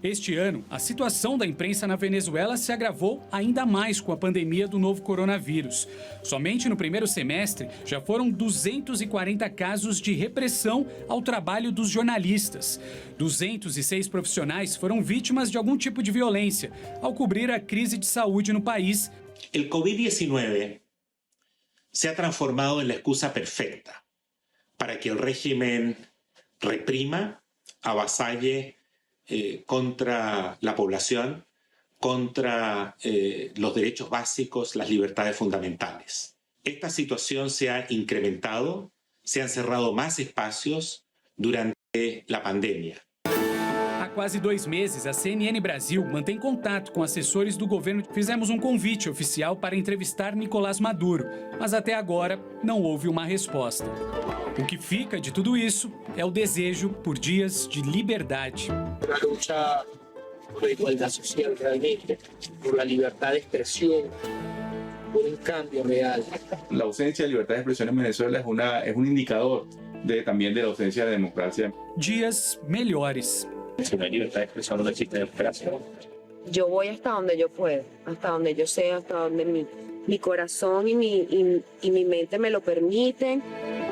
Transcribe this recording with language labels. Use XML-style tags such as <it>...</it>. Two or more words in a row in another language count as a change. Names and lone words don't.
<pt>Este ano, a situação da imprensa na Venezuela se agravou ainda mais com a pandemia do novo coronavírus. Somente no primeiro semestre, já foram 240 casos de repressão ao trabalho dos jornalistas. 206 profissionais foram vítimas de algum tipo de violência ao cobrir a crise de saúde no país.</pt> <es>El COVID-19 se ha transformado en la excusa perfecta para que el régimen reprima, avasalle contra la población, contra los derechos básicos, las libertades fundamentales. Esta situación se ha incrementado, se han cerrado más espacios durante la pandemia.</es> <pt>Há quase 2 meses, a CNN Brasil mantém contato com assessores do governo. Fizemos um convite oficial para entrevistar Nicolás Maduro, mas até agora não houve uma resposta. O que fica de tudo isso é o desejo por dias de liberdade.</pt> <es>Una lucha por la igualdad social realmente, por la libertad de expresión, por un cambio real. La ausencia de libertad de expresión en Venezuela es un indicador también de la ausencia de democracia.</es> <pt>Dias melhores.</pt> <es>Si no hay libertad de expresión, no existe democracia. Yo voy hasta donde yo puedo, hasta donde yo sé, hasta donde mi corazón y mi mente me lo permiten.</es>